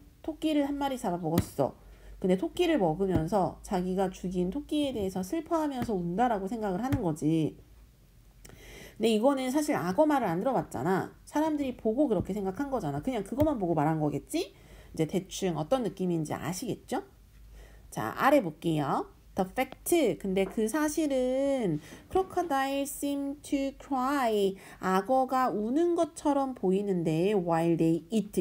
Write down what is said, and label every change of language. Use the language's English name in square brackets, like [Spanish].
[Korean] 토끼를 한 마리 잡아먹었어. 근데 토끼를 먹으면서 자기가 죽인 토끼에 대해서 슬퍼하면서 운다라고 생각을 하는 거지. 근데 이거는 사실 악어 말을 안 들어봤잖아. 사람들이 보고 그렇게 생각한 거잖아. 그냥 그것만 보고 말한 거겠지? 이제 대충 어떤 느낌인지 아시겠죠? 자, 아래 볼게요. [English] The fact. [Korean] 근데 그 사실은 [English] crocodiles seem to cry. [Korean] 악어가 우는 것처럼 보이는데 [English] while they eat.